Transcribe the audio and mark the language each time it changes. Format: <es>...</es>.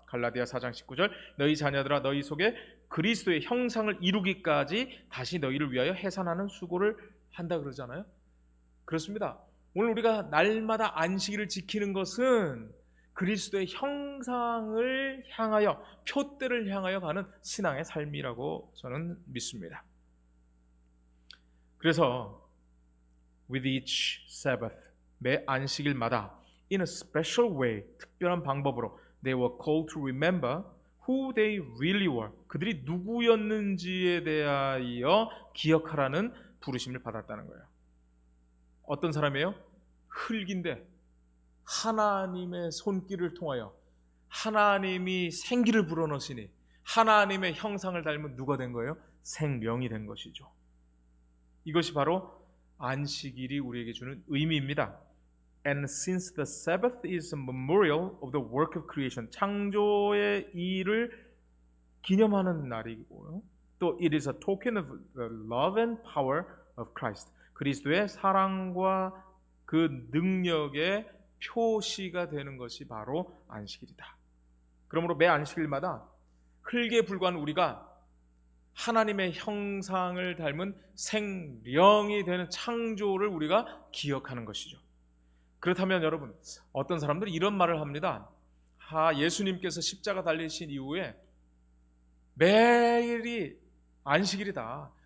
<ko>갈라디아 4장 19절, 너희 자녀들아 너희 속에 그리스도의 형상을 이루기까지 다시 너희를 위하여 해산하는 수고를 한다 그러잖아요. 그렇습니다. 오늘 우리가 날마다 안식일을 지키는 것은 그리스도의 형상을 향하여, 표대를 향하여 가는 신앙의 삶이라고 저는 믿습니다. 그래서</ko> <en>with each Sabbath,</en> <ko>매 안식일마다</ko> <en>in a special way,</en> <ko>특별한 방법으로</ko> <en>they were called to remember who they really were,</en> <ko>그들이 누구였는지에 대하여 기억하라는 부르심을 받았다는 거예요. 어떤 사람이에요? 흙인데 하나님의 손길을 통하여 하나님이 생기를 불어넣으시니 하나님의 형상을 닮은 누가 된 거예요? 생명이 된 것이죠. 이것이 바로 안식일이 우리에게 주는 의미입니다.</ko> <en>And since the Sabbath is a memorial of the work of creation,</en> <ko>창조의 일을 기념하는 날이고요. 또</ko> <en>it is a token of the love and power of Christ,</en> <ko>그리스도의 사랑과 그 능력의 표시가 되는 것이 바로 안식일이다. 그러므로 매 안식일마다 흙에 불과한 우리가 하나님의 형상을 닮은 생령이 되는 창조를 우리가 기억하는 것이죠. 그렇다면 여러분, 어떤 사람들이 이런 말을 합니다. 예수님께서 십자가 달리신 이후에 매일이 안식일이다.</ko>